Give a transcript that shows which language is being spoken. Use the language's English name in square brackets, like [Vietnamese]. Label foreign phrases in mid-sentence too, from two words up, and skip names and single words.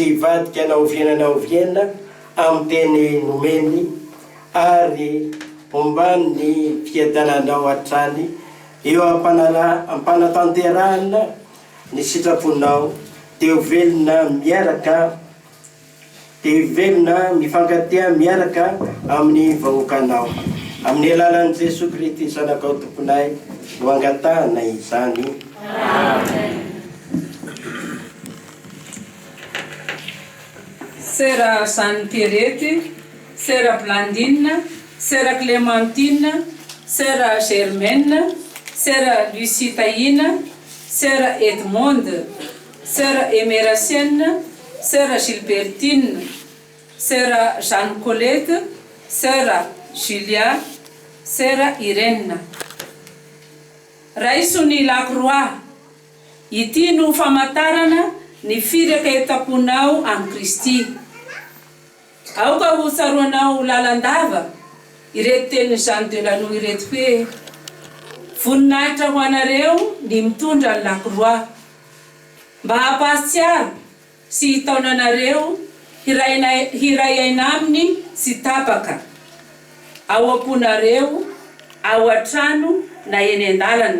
[Malagasy] hivadika anao vienana amin'ny teny nomeny ary ombany ny fiadananao hatrany eo ampanatanterahana ny sitraponao teo velona miaraka teo velona mifankatia miaraka amin'ny vahoakanao amin'ny alalan'i Jesosy Kristy zanakao tomponay no angatahana izany. Amen. [French] Sœur Jeanne Pierrette, Sœur Blandine, Sœur Clémentine, Sœur Germaine, Sœur Lucie Taïna, Sœur Edmonde, Sœur Émeracienne, Sœur Gilbertine, Sœur Jeanne Colette, Sœur Julia, Sœur Irène. [Malagasy] Raisony Lacroix, ity no famantarana ny firaka etaponao amin'ny Kristy. Aoka ho tsaroanao lalandava ireto teny Jean Delano ireto hoe voninahitra ho anareo ny mitondra ny Lacroix mba hampahatsiaro sy hitaonanareo hiray aina aminy sy tapaka ao amponareo ao an-trano na eny an-dalana.